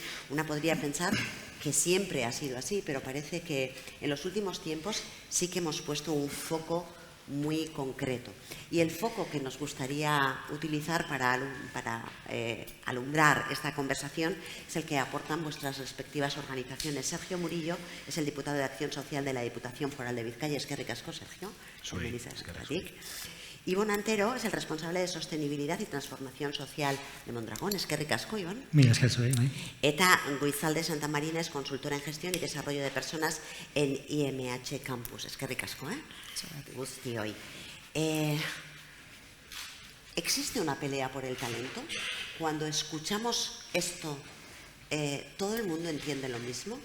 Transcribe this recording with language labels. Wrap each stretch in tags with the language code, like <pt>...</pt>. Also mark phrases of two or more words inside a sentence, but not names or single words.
<es>Una podría pensar que siempre ha sido así, pero parece que en los últimos tiempos sí que hemos puesto un foco muy concreto. Y el foco que nos gustaría utilizar para alumbrar esta conversación es el que aportan vuestras respectivas organizaciones. Sergio Murillo es el diputado de Acción Social de la Diputación Foral de Bizkaia.</es> <eu>Eskerrik asko, Sergio.</eu> <es>Ivonne Antero es el responsable de Sostenibilidad y Transformación Social de Mondragón.</es> <eu>Eskerrik asko, Ivonne. Mira, esker zuei, bai.</eu> <es>Eta Goizalde Santa Marina es consultora en gestión y desarrollo de personas en IMH Campus.</es> <eu>Eskerrik asko, Guzti hoy.</eu> <es>¿Existe una pelea por el talento? Cuando escuchamos esto, ¿todo el mundo entiende lo mismo?</es>